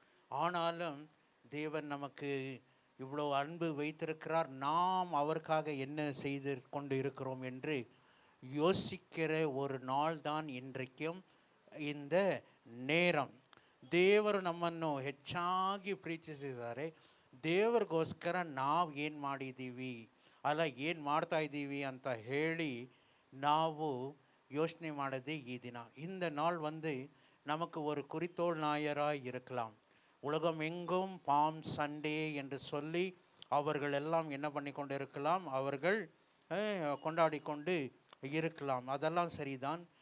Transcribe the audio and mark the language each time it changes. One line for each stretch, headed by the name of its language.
Tamil: ஆனாலும் தேவன் நமக்கு இவ்வளோ அன்பு வைத்திருக்கிறார், நாம் அவருக்காக என்ன செய்து கொண்டு இருக்கிறோம் என்று யோசிக்கிற ஒரு நாள் தான் இன்றைக்கும் இந்த நேரம்.
Kannada: ದೇವರು ನಮ್ಮನ್ನು ಹೆಚ್ಚಾಗಿ ಪ್ರೀತಿಸಿದ್ದಾರೆ. ದೇವರಿಗೋಸ್ಕರ ನಾವು ಏನು ಮಾಡಿದ್ದೀವಿ ಅಲ್ಲ ಏನು ಮಾಡ್ತಾ ಇದ್ದೀವಿ ಅಂತ ಹೇಳಿ ನಾವು யோசனை ಮಾಡದೆ ಈ ದಿನ.
Tamil: இந்த நாள் வந்து நமக்கு ஒரு குறித்தோள் ஞாயிறாய் இருக்கலாம். உலகம் எங்கும் பாம் சண்டே என்று சொல்லி அவர்கள் எல்லாம் என்ன பண்ணி கொண்டு இருக்கலாம், அவர்கள் கொண்டாடி கொண்டு இருக்கலாம். அதெல்லாம் சரிதான்.